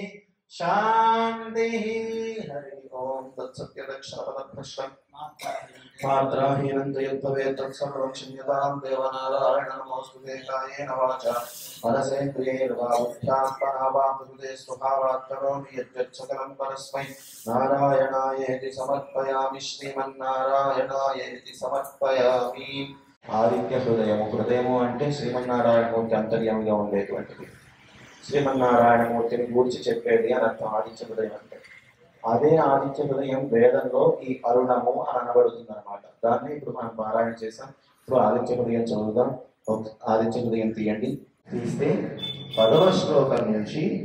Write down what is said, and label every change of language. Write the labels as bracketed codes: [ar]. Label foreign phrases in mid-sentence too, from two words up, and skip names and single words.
[sa] शान्तिः हरि ओम तत्सत्यदक्षरपदभ्रष्टं मात्राहीनं यद्भवेत् तत्सर्वं क्षम्यतां देवनारायण नमोऽस्तुते कायेन वाचा मनसेन्द्रियैर्वा बुद्ध्यात्मना प्रकृते स्वभावात् करोमि यद्यच्छकलं परस्मै नारायणायेति समर्पयामि श्रीमन्नारायणायेति समर्पयामि [te] ఆదిత్య హృదయము హృదయము అంటే శ్రీమన్నారాయణమూర్తి అంతర్యామిగా ఉండేటువంటిది శ్రీమన్నారాయణమూర్తిని గూర్చి చెప్పేది అని అర్థం ఆదిత్య హృదయం అంటే అదే ఆదిత్య హృదయం వేదంలో ఈ అరుణము అని అనబడుతుంది అనమాట దాన్ని ఇప్పుడు మనం పారాయణ చేసాం ఇప్పుడు ఆదిత్య హృదయం చదువుదాం ఆదిత్య హృదయం తీయండి తీస్తే 10వ శ్లోకం నుంచి